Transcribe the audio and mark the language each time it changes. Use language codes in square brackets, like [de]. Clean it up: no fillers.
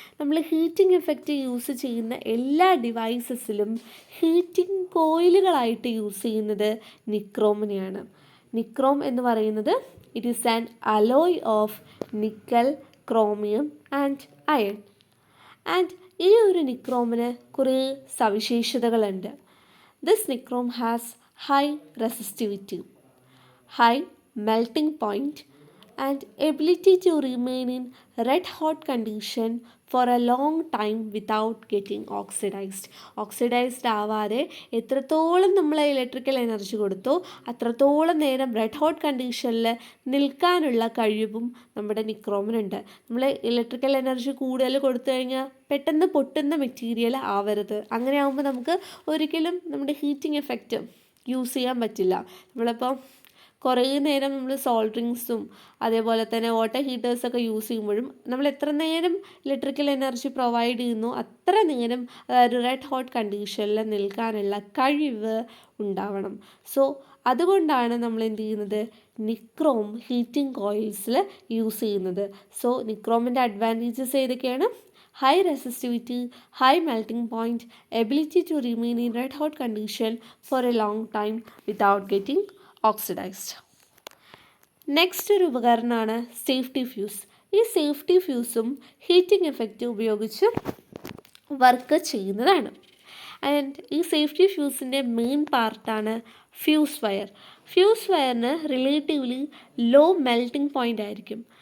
[ml] നമ്മൾ heating effect use ചെയ്യുന്ന എല്ലാ ഡിവൈസസിലും ഹീറ്റിംഗ് കോയിലുകളായിട്ട് യൂസ് ചെയ്യുന്നത് നിക്രോമിനെയാണ്. നിക്രോം എന്ന് പറയുന്നത് [en] It is an alloy of nickel, chromium and iron. [ml] And ഈ ഒരു നിക്രോമിന് കുറേ സവിശേഷതകളുണ്ട്. [en] This nichrome has high resistivity, high melting point and ability to remain in red hot condition for a long time without getting oxidized. [ml] Oxidised ആവാതെ എത്രത്തോളം നമ്മൾ electrical energy കൊടുത്തോ അത്രത്തോളം നേരം റെഡ് ഹോട്ട് കണ്ടീഷനിൽ നിൽക്കാനുള്ള കഴിവും നമ്മുടെ നിക്രോമിനുണ്ട്. നമ്മൾ ഇലക്ട്രിക്കൽ എനർജി കൂടുതൽ കൊടുത്തു കഴിഞ്ഞാൽ പെട്ടെന്ന് പൊട്ടുന്ന മെറ്റീരിയൽ ആവരുത്. അങ്ങനെ ആകുമ്പോൾ നമുക്ക് ഒരിക്കലും നമ്മുടെ ഹീറ്റിംഗ് എഫക്റ്റ് യൂസ് ചെയ്യാൻ പറ്റില്ല. നമ്മളിപ്പോൾ കുറേ നേരം നമ്മൾ സോൾഡറിങ്സും അതേപോലെ തന്നെ വാട്ടർ ഹീറ്റേഴ്സൊക്കെ യൂസ് ചെയ്യുമ്പോഴും നമ്മൾ എത്ര നേരം ഇലക്ട്രിക്കൽ എനർജി പ്രൊവൈഡ് ചെയ്യുന്നു അത്ര നേരം ഒരു റെഡ് ഹോട്ട് കണ്ടീഷനിൽ നിൽക്കാനുള്ള കഴിവ് ഉണ്ടാവണം. സോ അതുകൊണ്ടാണ് നമ്മൾ എന്ത് ചെയ്യുന്നത്, നിക്രോം ഹീറ്റിംഗ് കോയിൽസിൽ യൂസ് ചെയ്യുന്നത്. സോ നിക്രോമിൻ്റെ അഡ്വാൻറ്റേജസ് ഏതൊക്കെയാണ്? [en] high resistivity, high melting point, ability to remain in red hot condition for a long time without getting oxidized. [ml] Next ഒരു ഉപകരണമാണ് സേഫ്റ്റി ഫ്യൂസ്. ഈ സേഫ്റ്റി ഫ്യൂസും ഹീറ്റിംഗ് എഫക്റ്റ് ഉപയോഗിച്ച് വർക്ക് ചെയ്യുന്നതാണ്. And ഈ safety ഫ്യൂസിൻ്റെ main പാർട്ടാണ് fuse wire. Fuse വയറിന് relatively low melting point ആയിരിക്കും.